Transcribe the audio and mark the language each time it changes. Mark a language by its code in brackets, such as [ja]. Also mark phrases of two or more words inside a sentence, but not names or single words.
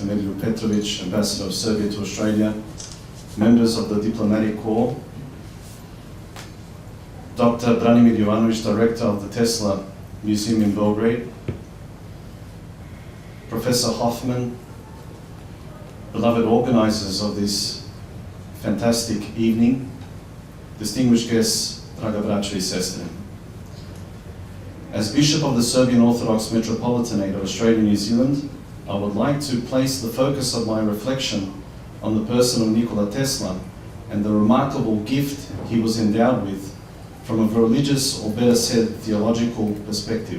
[en] Medved Petrovic, Ambassador of Serbia to Australia, members of the Diplomatic Corps, Dr. Branimir Jovanovic, Director of the Tesla Museum in Belgrade, Professor Hoffman, beloved organizers of this fantastic evening, distinguished guests, [sr] draga braćo I sestre. [en] As Bishop of the Serbian Orthodox Metropolitanate of Australia and New Zealand, I would like to place the focus of my reflection on the person of Nikola Tesla and the remarkable gift he was endowed with from a religious, or better said, theological perspective.